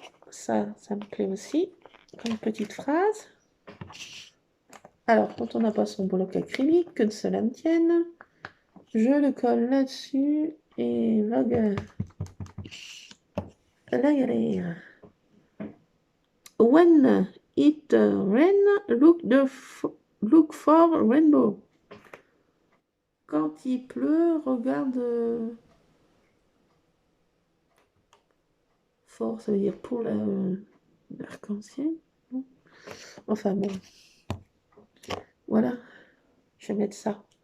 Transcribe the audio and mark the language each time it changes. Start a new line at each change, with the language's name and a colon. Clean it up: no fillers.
French: Ça me plaît aussi. Comme petite phrase. Alors, quand on n'a pas son bloc acrylique, que cela ne tienne, je le colle là-dessus et vogue la galère.
English: When it rain, look for rainbow.
French: Quand il pleut, regarde fort, ça veut dire pour l'arc-en-ciel. Enfin bon, voilà, je vais mettre ça.